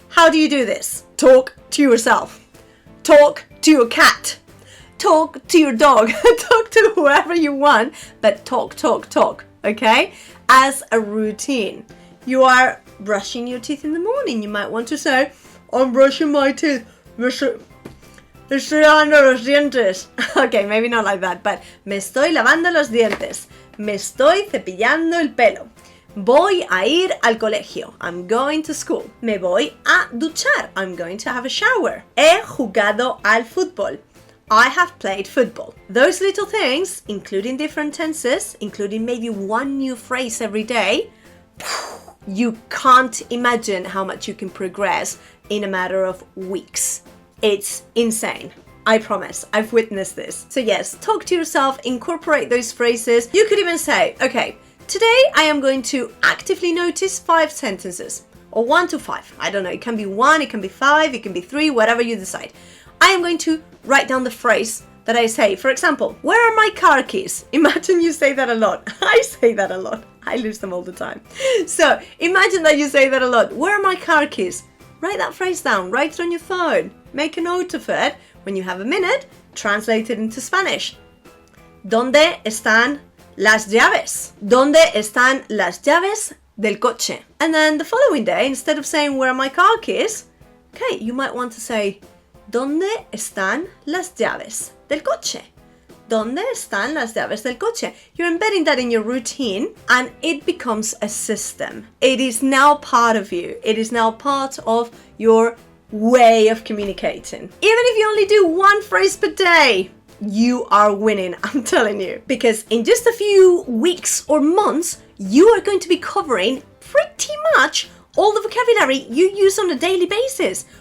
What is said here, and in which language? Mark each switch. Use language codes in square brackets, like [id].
[en] How do you do this? Talk to yourself. Talk to your cat. Talk to your dog. Talk to whoever you want, but talk, okay? As a routine. You are brushing your teeth in the morning. You might want to say, I'm brushing my teeth. [es] Me estoy lavando los dientes. [en] Okay, maybe not like that, but [es] me estoy lavando los dientes. Me estoy cepillando el pelo. Voy a ir al colegio. [en] I'm going to school. [es] Me voy a duchar. [en] I'm going to have a shower. [es] He jugado al fútbol. [en] I have played football. Those little things, including different tenses, including maybe one new phrase every day, you can't imagine how much you can progress in a matter of weeks. It's insane. I promise. I've witnessed this. So yes, talk to yourself, incorporate those phrases. You could even say, okay, today I am going to actively notice 5 sentences, or 1 to 5. I don't know, it can be 1, it can be 5, it can be 3, whatever you decide. I am going to write down the phrase that I say. For example, where are my car keys? Imagine you say that a lot. I say that a lot. I lose them all the time. So imagine that you say that a lot. Where are my car keys? Write that phrase down. Write it on your phone. Make a note of it. When you have a minute, translate it into Spanish. [es] ¿Dónde están las llaves? ¿Dónde están las llaves del coche? [en] And then the following day, instead of saying where are my car keys, okay, you might want to say ¿Dónde están las llaves del coche? [es] ¿Dónde están las llaves del coche? [en] You're embedding that in your routine and it becomes a system. It is now part of you. It is now part of your way of communicating. Even if you only do 1 phrase per day, you are winning, I'm telling you. Because in just a few weeks or months, you are going to be covering pretty much all the vocabulary you use on a daily basis.